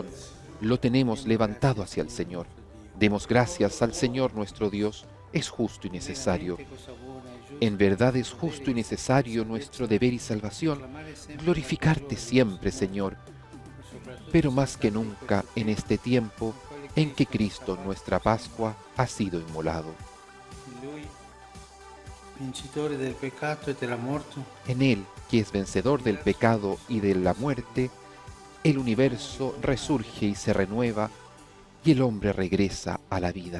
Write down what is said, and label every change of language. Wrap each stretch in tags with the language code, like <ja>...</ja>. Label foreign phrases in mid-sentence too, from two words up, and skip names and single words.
<es>Lo tenemos levantado hacia el Señor. Demos gracias al Señor nuestro Dios. Es justo y necesario. En verdad es justo y necesario nuestro deber y salvación glorificarte siempre, Señor. Pero más que nunca en este tiempo, en que Cristo, nuestra Pascua, ha sido inmolado.</es> <it>Lui, vincitore del peccato e della morte,</it> <es>En Él, que es vencedor del pecado y de la muerte, el universo resurge y se renueva, y el hombre regresa a la vida.</es>